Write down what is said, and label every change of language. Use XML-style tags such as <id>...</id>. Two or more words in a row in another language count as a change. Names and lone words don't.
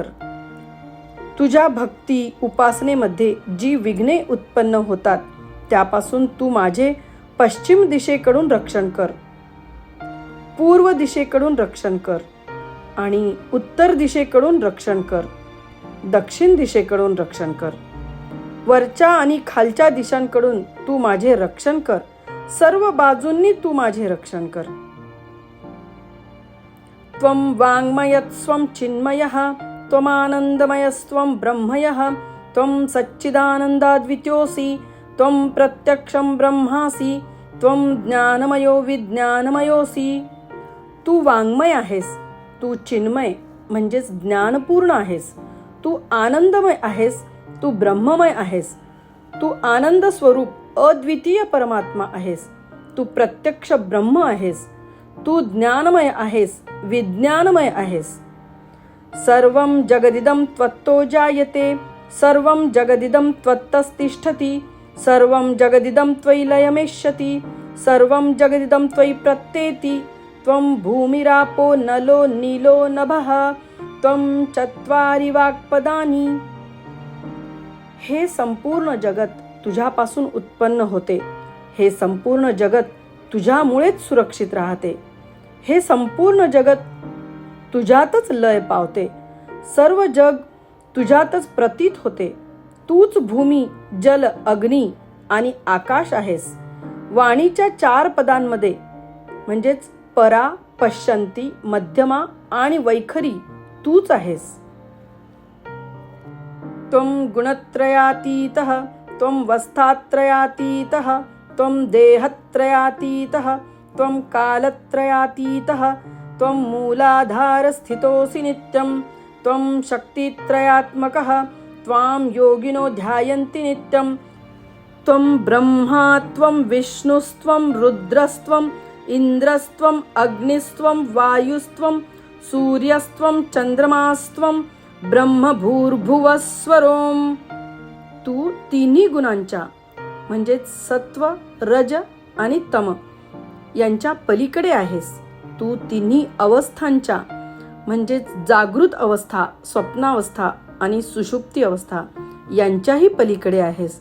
<mr>तुझ्या भक्ती उपासनेमध्ये जी विघ्ने उत्पन्न होतात त्यापासून तू माझे पश्चिम दिशेकडून रक्षण कर, पूर्व दिशेकडून रक्षण कर आणि उत्तर दिशेकडून रक्षण कर, दक्षिण दिशेकडून रक्षण कर. वरच्या आणि खालच्या दिशांकडून तू माझे रक्षण कर. सर्व बाजूंनी तू माझे रक्षण कर.</mr> <sa>त्वं वाङ्मयस्त्वं चिन्मयः, त्वमानन्दमयस्त्वं ब्रह्मयः, त्वं सच्चिदानन्दाद्वितीयोऽसि, त्वं प्रत्यक्षं ब्रह्मासि, त्वं ज्ञानमयो विज्ञानमयोऽसि.</sa> <mr>तू वाङ्मय आहेस. तू चिन्मय म्हणजेच ज्ञानपूर्ण आहेस. तू आनंदमय आहेस, तू ब्रह्ममय आहेस, तू आनंद स्वरूप अद्वितीय परमात्मा आहेस, तू प्रत्यक्ष ब्रह्म आहेस, तू ज्ञानमय आहेस, विज्ञानमय आहेस.</mr> <sa>सर्वं जगदिदं त्वत्तो जायते, सर्वं जगदिदं त्वत्तस्तिष्ठति, सर्वं जगदिदं त्वयि लयमेष्यति, सर्वं जगदिदं त्वयि प्रत्येति. त्वं भूमिरापो नलो नीलो नभः, त्वं चत्वारि वाक्पदानि.</sa> <mr>हे संपूर्ण जगत तुझ्यापासून उत्पन्न होते, हे संपूर्ण जगत तुझ्यामुळेच सुरक्षित राहते, हे संपूर्ण जगत तुझ्यातच लय पावते, सर्व जग तुझ्यातच प्रतीत होते. तूच भूमी, जल, अग्नी आणि आकाश आहेस. वाणीच्या 4 पदांमध्ये म्हणजेच परा, पश्यन्ती, मध्यमा आणि वैखरी तूच आहेस.</mr> <sa>त्वं गुणत्रयातीतः, त्वं वस्थात्रयातीतः, त्वं देहत्रयातीतः, त्वं कालत्रयातीतः, त्वं मूलाधारस्थितोऽसि नित्यं, त्वं शक्तित्रयात्मकः, त्वां योगिनो ध्यायन्ति नित्यं. त्वं ब्रह्मा, त्वं विष्णुस्त्वं रुद्रस्त्वं इन्द्रस्त्वं अग्निस्त्वं वायुस्त्वं सूर्यस्त्वं चंद्रमास्त्वं ब्रह्मभूर्भुवस्वरोम.</sa> <mr>तू तिन्ही गुणांच्या म्हणजेच सत्व, रज आणि तम यांच्या पलीकडे आहेस. तू तिन्ही अवस्थांच्या म्हणजेच जागृत अवस्था, स्वप्नावस्था आणि सुषुप्ती अवस्था यांच्याही पलीकडे आहेस.</mr>